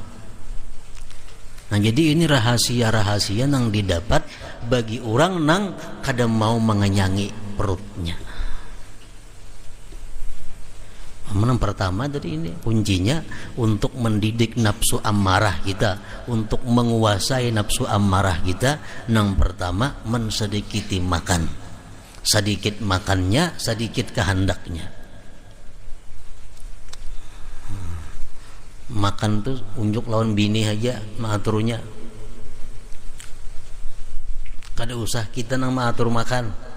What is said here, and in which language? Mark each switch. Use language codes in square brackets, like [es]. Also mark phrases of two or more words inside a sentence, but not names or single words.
[id] Nah, jadi ini rahasia-rahasia yang didapat bagi orang yang kadang mau mengenyangi perutnya. Yang pertama tadi ini kuncinya untuk mendidik nafsu amarah kita, untuk menguasai nafsu amarah kita. Yang pertama mensedikiti makan, sedikit makannya, sedikit kehendaknya. [bjn] Makan tuh unjuk lawan bini aja mengaturnya, kada usah kita nang mengatur makan.